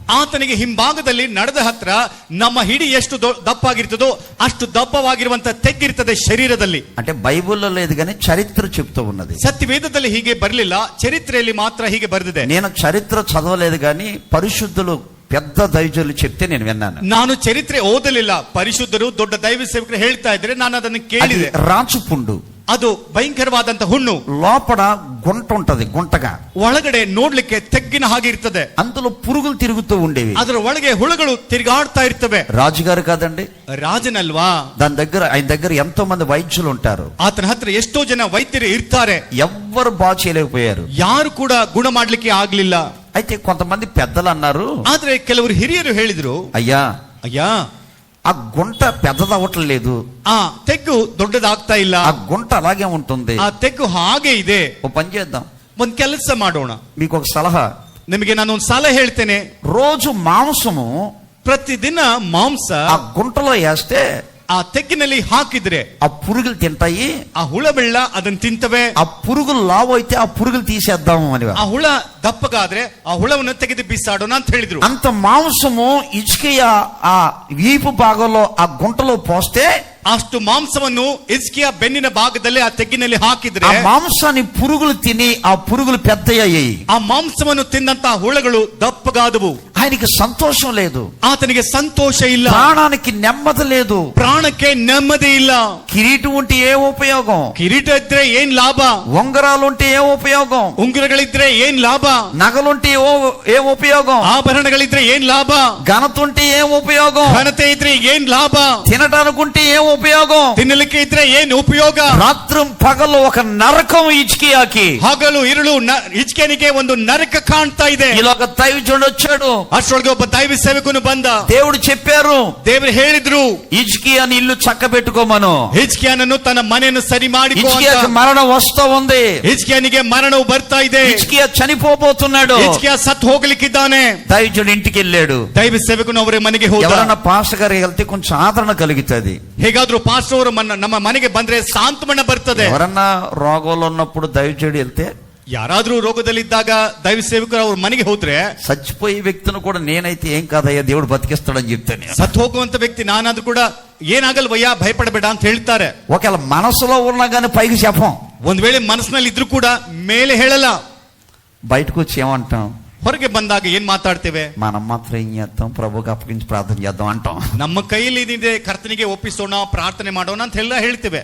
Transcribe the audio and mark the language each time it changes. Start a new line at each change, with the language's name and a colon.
Kannada: ಆತನಿಗೆ ಹಿಂಭಾಗದಲ್ಲಿ ನಡೆದ ಹತ್ರ ನಮ್ಮ ಹಿಡಿ ಎಷ್ಟು ದಪ್ಪಾಗಿರ್ತದೋ ಅಷ್ಟು ದಪ್ಪವಾಗಿರುವಂತ ತೆಗ್ಗಿರ್ತದೆ ಶರೀರದಲ್ಲಿ.
Telugu: అంటే బైబిల్లో లేదు కానీ చరిత్ర చెప్తూ ఉన్నది.
Kannada: ಸತ್ಯವೇದದಲ್ಲಿ ಹೀಗೆ ಬರಲಿಲ್ಲ, ಚರಿತ್ರೆಯಲ್ಲಿ ಮಾತ್ರ ಹೀಗೆ ಬರೆದಿದೆ.
Telugu: నేను చరిత్ర చదవలేదు కానీ పరిశుద్ధులు పెద్ద దైవజనులు చెప్తే నేను విన్నాను.
Kannada: ನಾನು ಚರಿತ್ರೆ ಓದಲಿಲ್ಲ, ಪರಿಶುದ್ಧರು ದೊಡ್ಡ ದೈವ ಸೇವಕರು ಹೇಳ್ತಾ ಇದ್ರೆ ನಾನು ಅದನ್ನು ಕೇಳಿದೆ.
Telugu: రాచుపుండు,
Kannada: ಅದು ಭಯಂಕರವಾದಂತ ಹುಣ್ಣು.
Telugu: లోపల గుంట ఉంటది, గుంటగా.
Kannada: ಒಳಗಡೆ ನೋಡ್ಲಿಕ್ಕೆ ತೆಗ್ಗಿನ ಹಾಗೆ ಇರ್ತದೆ.
Telugu: అందులో పురుగులు తిరుగుతూ ఉండేవి.
Kannada: ಅದರ ಒಳಗೆ ಹುಳುಗಳು ತಿರುಗಾಡ್ತಾ ಇರ್ತವೆ.
Telugu: రాజుగారు కాదండి,
Kannada: ರಾಜನಲ್ವಾ?
Telugu: ఆయన దగ్గర ఎంతో మంది వైద్యులు ఉంటారు.
Kannada: ಆತನ ಹತ್ರ ಎಷ್ಟೋ ಜನ ವೈದ್ಯರು ಇರ್ತಾರೆ.
Telugu: ఎవ్వరు బాగు చేయలేకపోయారు,
Kannada: ಯಾರು ಕೂಡ ಗುಣ ಮಾಡ್ಲಿಕ್ಕೆ ಆಗ್ಲಿಲ್ಲ.
Telugu: అయితే కొంతమంది పెద్దలు అన్నారు,
Kannada: ಆದ್ರೆ ಕೆಲವರು ಹಿರಿಯರು ಹೇಳಿದ್ರು,
Telugu: అయ్యా
Kannada: ಅಯ್ಯ
Telugu: ఆ గుంట పెద్దదవట్లేదు,
Kannada: ಆ ತೆಗ್ಗು ದೊಡ್ಡದಾಗ್ತಾ ಇಲ್ಲ,
Telugu: ఆ గుంట అలాగే ఉంటుంది,
Kannada: ಆ ತೆಗ್ಗು ಹಾಗೆ ಇದೆ.
Telugu: ఓ పని చేద్దాం,
Kannada: ಒಂದ್ ಕೆಲಸ ಮಾಡೋಣ.
Telugu: మీకు ఒక సలహా.
Kannada: ನಿಮಗೆ ನಾನು ಒಂದು ಸಲಹೆ ಹೇಳ್ತೇನೆ.
Telugu: రోజు మాంసము
Kannada: ಪ್ರತಿದಿನ ಮಾಂಸ
Telugu: ఆ గుంటలో వేస్తే
Kannada: ಆ ತೆಗ್ಗಿನಲ್ಲಿ ಹಾಕಿದ್ರೆ
Telugu: ఆ పురుగులు తింటాయి,
Kannada: ಆ ಹುಳ ಬೆಳ್ಳ ಅದನ್ನ ತಿಂತವೆ.
Telugu: ఆ పురుగులు లావు అయితే ఆ పురుగులు తీసేద్దాము అని.
Kannada: ಆ ಹುಳ ದಪ್ಪಗಾದ್ರೆ ಆ ಹುಳವನ್ನು ತೆಗೆದು ಬಿಸಾಡೋಣ ಅಂತ ಹೇಳಿದ್ರು.
Telugu: అంత మాంసము ఇజ్కియ ఆ వీపు భాగంలో ఆ గుంటలో పోస్తే
Kannada: ಅಷ್ಟು ಮಾಂಸವನ್ನು ಹಿಜ್ಕೀಯ ಬೆನ್ನಿನ ಭಾಗದಲ್ಲಿ ಆ ತೆಗ್ಗಿನಲ್ಲಿ ಹಾಕಿದ್ರೆ
Telugu: ఆ మాంసాన్ని పురుగులు తిని ఆ పురుగులు పెద్దయ్యాయి.
Kannada: ಆ ಮಾಂಸವನ್ನು ತಿಂದಂತ ಹುಳಗಳು ದಪ್ಪಗಾದವು.
Telugu: ఆయనకి సంతోషం లేదు,
Kannada: ಆತನಿಗೆ ಸಂತೋಷ ಇಲ್ಲ,
Telugu: ప్రాణానికి నెమ్మది లేదు,
Kannada: ಪ್ರಾಣಕ್ಕೆ ನೆಮ್ಮದಿ ಇಲ್ಲ.
Telugu: కిరీటం ఉంటే ఏ ఉపయోగం,
Kannada: ಕಿರೀಟ ಇದ್ರೆ ಏನ್ ಲಾಭ,
Telugu: ఉంగరాలు ఉంటే ఏ ఉపయోగం,
Kannada: ಉಂಗುರಗಳಿದ್ರೆ ಏನ್ ಲಾಭ,
Telugu: నగలుంటే ఏ ఉపయోగం,
Kannada: ಆಭರಣಗಳಿದ್ರೆ ಏನ್ ಲಾಭ,
Telugu: ఘనత ఉంటే ఏ ఉపయోగం,
Kannada: ಘನತೆ ಇದ್ರೆ ಏನ್ ಲಾಭ,
Telugu: తినడానికి ఉంటే ఏ ఉపయోగం,
Kannada: ತಿನ್ನಲಿಕ್ಕೆ ಇದ್ರೆ ಏನ್ ಉಪಯೋಗ.
Telugu: రాత్రం పగలు ఒక నరకం ఇజ్కియాకి.
Kannada: ಹಗಲು ಇರುಳು ಹಿಜ್ಕೀಯನಿಗೆ ಒಂದು ನರಕ ಕಾಣ್ತಾ ಇದೆ.
Telugu: ఇలా ఒక దైవజనుడు వచ్చాడు,
Kannada: ಅಷ್ಟರೊಳಗೆ ಒಬ್ಬ ದೈವ ಸೇವಕನು ಬಂದ.
Telugu: దేవుడు చెప్పారు,
Kannada: ದೇವರು ಹೇಳಿದ್ರು,
Telugu: ఇజ్కియాని ఇల్లు చక్క పెట్టుకోమను.
Kannada: ಹಿಜ್ಕೀಯನನ್ನು ತನ್ನ ಮನೆಯನ್ನು ಸರಿ ಮಾಡಿಕೋ ಅಂತ.
Telugu: ఇజ్కియాకి మరణం వస్తా ఉంది,
Kannada: ಹಿಜ್ಕೀಯನಿಗೆ ಮರಣವು ಬರ್ತಾ ಇದೆ.
Telugu: ఇజ్కియా చనిపోబోతున్నాడు.
Kannada: ಹಿಜ್ಕೀಯ ಸತ್ತು ಹೋಗ್ಲಿಕ್ಕಿದ್ದಾನೆ.
Telugu: దైవజనుడు ఇంటికి వెళ్ళాడు.
Kannada: ದೈವ ಸೇವಕನು ಅವರ ಮನೆಗೆ ಹೋದ.
Telugu: ఎవరన్నా పాస్టర్ గారికి వెళ్తే కొంచెం ఆదరణ కలుగుతుంది.
Kannada: ಹೇಗಾದ್ರೂ ಪಾಸ್ಟರ್ ಅವರು ನಮ್ಮ ಮನೆಗೆ ಬಂದ್ರೆ ಸಾಂತ್ವನ ಬರ್ತದೆ.
Telugu: ఎవరన్నా రోగంలో ఉన్నప్పుడు దైవజనుడు వెళ్తే,
Kannada: ಯಾರಾದ್ರೂ ರೋಗದಲ್ಲಿದ್ದಾಗ ದೈವ ಸೇವಕರು ಅವ್ರ ಮನೆಗೆ ಹೋದ್ರೆ,
Telugu: చచ్చిపోయే వ్యక్తిని కూడా నేనైతే ఏం కాదయ్యా దేవుడు బతికిస్తాడని చెప్తాను.
Kannada: ಸತ್ತು ಹೋಗುವಂತ ವ್ಯಕ್ತಿ ನಾನಾದ್ರೂ ಕೂಡ ಏನಾಗಲ್ವಯ್ಯ ಭಯಪಡಬೇಡ ಅಂತ ಹೇಳ್ತಾರೆ.
Telugu: ఒకవేళ మనసులో ఉన్నా కానీ పైకి చెప్పం,
Kannada: ಒಂದ್ ವೇಳೆ ಮನಸ್ಸಿನಲ್ಲಿ ಇದ್ರೂ ಕೂಡ ಮೇಲೆ ಹೇಳಲ್ಲ.
Telugu: బయటకు వచ్చి ఏమంటాం,
Kannada: ಹೊರಗೆ ಬಂದಾಗ ಏನ್ ಮಾತಾಡ್ತೇವೆ,
Telugu: మనం మాత్రం ఏం చేస్తాం, ప్రభుకి అప్పగించి ప్రార్థన చేద్దాం అంటాం.
Kannada: ನಮ್ಮ ಕೈಯಲ್ಲಿ ಏನಿದೆ ಕರ್ತನಿಗೆ ಒಪ್ಪಿಸೋಣ, ಪ್ರಾರ್ಥನೆ ಮಾಡೋಣ ಅಂತ ಎಲ್ಲ ಹೇಳ್ತೇವೆ.